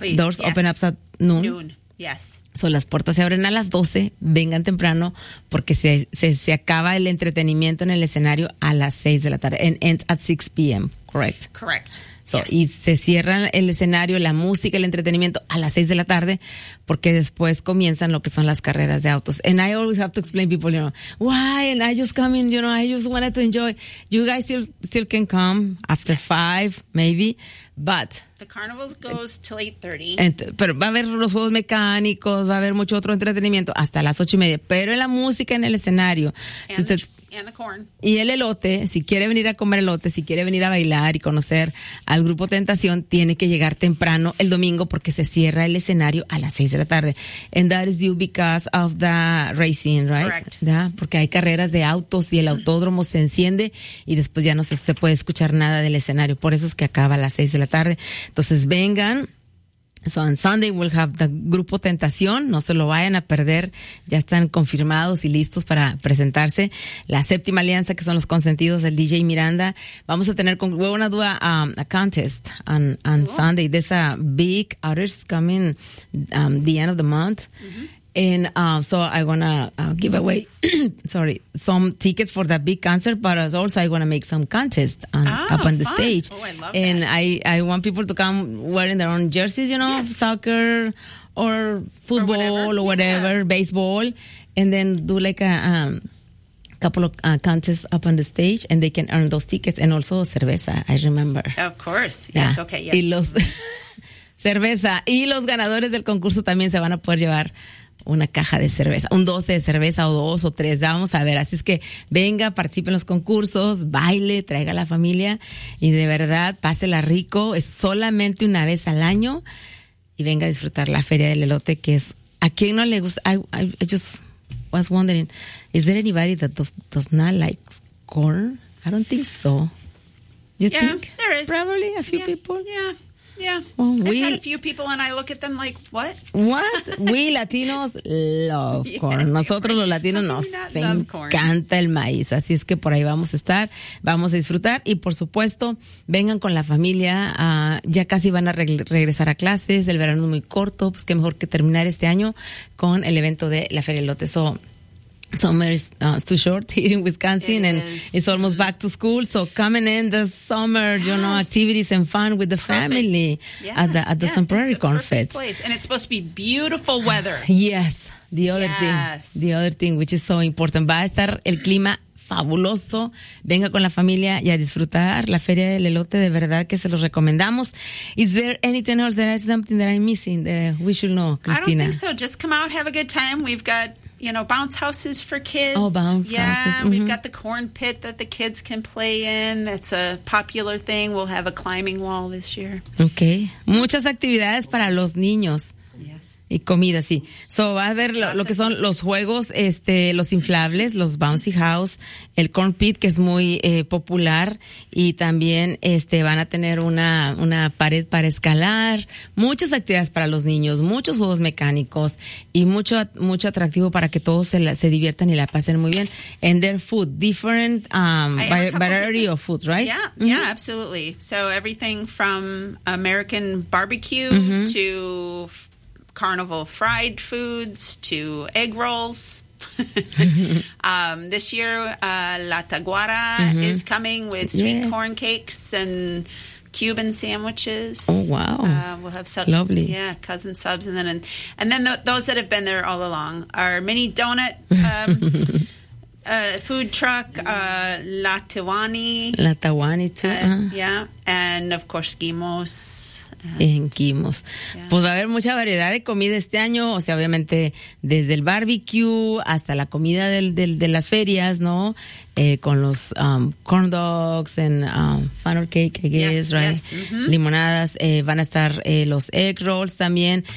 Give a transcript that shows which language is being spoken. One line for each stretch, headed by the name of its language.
English: Doors open up at noon. So
Spanish: las puertas se abren a las 12, vengan temprano, porque se acaba el entretenimiento en el escenario a las 6 de la tarde,
English: and ends at 6 p.m., correct? Correct.
Spanish: Y se cierra el escenario, la música, el entretenimiento a las 6 de la tarde, porque después comienzan lo que son las carreras de autos.
English: And I always have to explain people, you know, why? And I just come in, you know, I just wanted to enjoy. You guys still can come after 5, maybe, but... The carnival goes till 8:30.
Spanish: Pero va a haber los juegos mecánicos, va a haber mucho otro entretenimiento hasta las 8:30. Pero en la música, en el escenario...
English: And the corn.
Spanish: Y el elote, si quiere venir a comer elote, si quiere venir a bailar y conocer al grupo Tentación, tiene que llegar temprano el domingo porque se cierra el escenario a las 6 de la tarde.
English: And that is due because of the racing, right? Correct.
Spanish: Yeah, porque hay carreras de autos y el autódromo se enciende y después ya no se puede escuchar nada del escenario. Por eso es que acaba a las 6 de la tarde. Entonces vengan.
English: So on Sunday we'll have the Grupo Tentación.
Spanish: No se lo vayan a perder. Ya están confirmados y listos para presentarse. La Séptima Alianza, que son los consentidos del DJ Miranda. Vamos a tener con una duda
English: a contest on Sunday. There's a big artist coming the end of the month. And so I wanna give away some tickets for that big concert, but also I wanna make some contest up on the stage. Oh, I love that. I want people to come wearing their own jerseys, you know, soccer or football or whatever, baseball, and then do like a couple of contests up on the stage, and they can earn those tickets and also cerveza. I remember. Of course. Yes. Okay. Yes.
Spanish: Y los cerveza y los ganadores del concurso también se van a poder llevar una caja de cerveza, un 12 de cerveza o dos o tres, ya vamos a ver. Así es que venga, participe en los concursos, baile, traiga a la familia y de verdad, pásela rico. Es solamente una vez al año y venga a disfrutar la Feria del Elote, que es, ¿a quién no le gusta?
English: I just was wondering, is there anybody that does not like corn? I don't think so. You think? There is. Probably a few people. Yeah. Yeah. Well, I've had a few people and I look at them like, what? We Latinos love corn.
Spanish: Yeah, nosotros los latinos nos encanta el maíz. Así es que por ahí vamos a estar, vamos a disfrutar. Y por supuesto, vengan con la familia. Ya casi van a regresar a clases. El verano es muy corto. Pues qué mejor que terminar este año con el evento de la Feria del Lote.
English: So, summer is too short here in Wisconsin, it's almost back to school. So coming in the summer, yes. You know, activities and fun with the family at the Sun Prairie Corn Fest. And it's supposed to be beautiful weather. Yes, the other thing, which is so important.
Spanish: Va a estar el clima fabuloso. Venga con la familia y a disfrutar la Feria del Elote. De verdad que se los recomendamos.
English: Is there anything else? There is something that I'm missing that we should know, Christina? I don't think so. Just come out, have a good time. We've got, you know, bounce houses for kids. Oh, bounce houses. Yeah, we've got the corn pit that the kids can play in. That's a popular thing. We'll have a climbing wall this year.
Spanish: Okay. Muchas actividades para los niños.
English: Yes.
Spanish: Y comida, sí. So, va a ver lo que son los juegos, los inflables, los bouncy house, el corn pit, que es muy popular. Y también van a tener una pared para escalar. Muchas actividades para los niños, muchos juegos mecánicos y mucho, mucho atractivo para que todos se diviertan y la pasen muy bien.
English: And their food, different variety of food, right? Yeah, mm-hmm. Yeah, absolutely. So everything from American barbecue mm-hmm. to carnival fried foods to egg rolls. this year, La Taguara mm-hmm. is coming with sweet corn cakes and Cuban sandwiches. Oh, wow. We'll have lovely. Yeah, cousin subs. And then those that have been there all along, our mini donut food truck, La Tawani. La Tawani, too. Yeah. And, of course, Guimos. En Quimos. Yeah.
Spanish: Pues va a haber mucha variedad de comida este año, o sea, obviamente desde el barbecue hasta la comida de las ferias, ¿no? Con los
English: corn dogs and funnel cake, I guess, yeah, right? Yes. Mm-hmm.
Spanish: Limonadas, van a estar los egg rolls también.